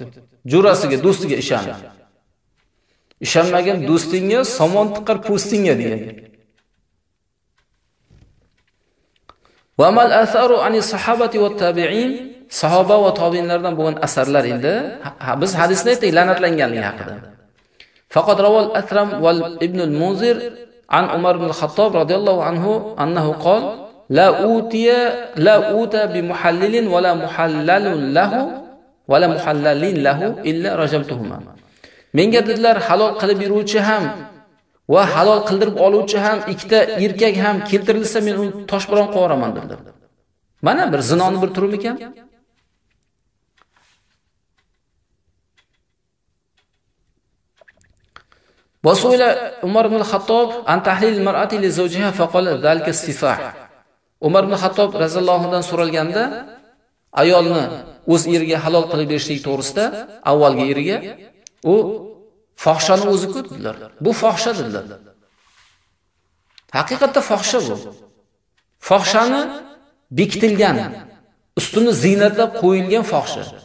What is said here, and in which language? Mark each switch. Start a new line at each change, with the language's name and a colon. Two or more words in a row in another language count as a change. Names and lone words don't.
Uzbek: Jo'rasiga, do'stiga ishonib. Ishonmagan do'stingga somon tiqar po'stingga degan.
Arabic: وما أثر عن الصحابة والتابعين,
Uzbek: sahoba va tobiinlardan bo'lgan asarlar endi biz hadisda aytdik la'natlanganligi haqida.
Arabic: فقد روى الأثرم وابن المنذر عن عمر بن الخطاب رضي الله عنه أنه قال لا أوتى بمحلل ولا محلل له ولا محلل له إلا رجمتهما.
Uzbek: Menga dedilar halol qilib beruvchi ham va halol qildirib oluvchi ham ikkita erkak ham keltirilsa men uni toshbo'ron qilib yuboraman dedilar. Mana bir zinoni bir turum ekan.
Arabic: Boso'yla عمر بن الخطاب عن تحليل المرأة لزوجها فقال ذلك سفاح.
Uzbek: Umar ibn al-Khattab
Arabic: رضي الله عنه
Uzbek: dan so'ralganda ayolni o'z eriga halol qilib berishlik to'g'risida avvalgi eriga u fohshani o'zi ko'rdilar. Bu fohsha dedilar. Haqiqatda fohsha bu. Fohshani bekitilgan, ustini ziynatlab qo'yilgan fohsha.